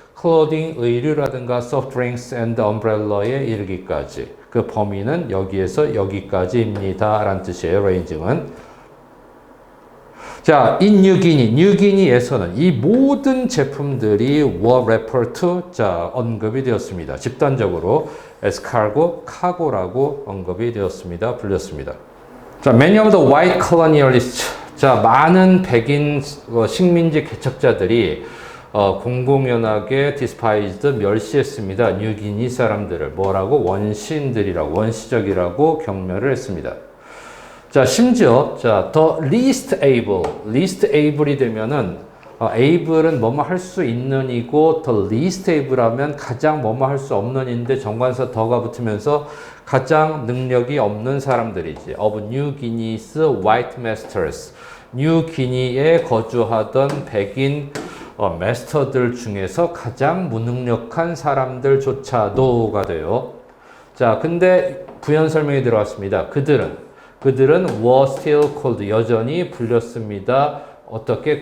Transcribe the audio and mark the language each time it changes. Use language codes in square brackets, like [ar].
[en] clothing, [ko] 의류라든가 [en] soft drinks and umbrella에 [ko] 이르기까지. 그 범위는 여기에서 여기까지입니다. 라는 뜻이에요. range는. 자, in 뉴기니에서는 이 모든 제품들이 [en] were referred to, [ko] 자, 언급이 되었습니다. 집단적으로 as 카고라고 언급이 되었습니다. 불렸습니다. 자, [en] many of the white colonialists, [ko] 자, 많은 백인 식민지 개척자들이 공공연하게 [en] despised, [ko] 멸시했습니다. 뉴기니 사람들을 뭐라고? 원시적이라고 경멸을 했습니다. 자, 심지어, [en] the least able [ko] 이 되면은, able은 뭐뭐 할 수 있는 이고, the least able 하면 가장 뭐뭐 할 수 없는 인데 정관사 더가 붙으면서 가장 능력이 없는 사람들이지. [en] of New Guinea's white masters. [ko] 뉴기니에 거주하던 백인 마스터들 중에서 가장 무능력한 사람들조차도가 돼요. 자, 근데 부연 설명이 들어왔습니다. 그들은 [en] were still called, [ko] 여전히 불렸습니다. 어떻게?